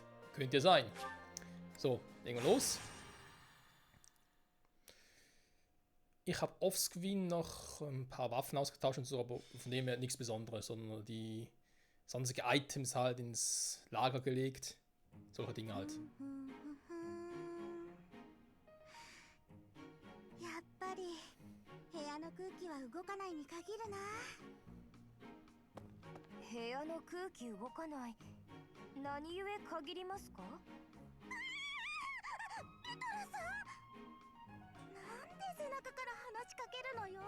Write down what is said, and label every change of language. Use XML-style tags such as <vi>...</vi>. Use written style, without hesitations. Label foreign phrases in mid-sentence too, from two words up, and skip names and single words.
<de>Könnte ja sein. So, legen wir los. Ich habe offscreen noch ein paar Waffen ausgetauscht und so, aber von dem her nichts Besonderes, sondern die sonstige Items halt ins Lager gelegt. Solche Dinge halt.</de> <ja>やっぱり部屋の空気は動かないに限るな。部屋の空気動かない。何故限りますか？ペトラさん、なんで背中から話しかけるのよ。</ja>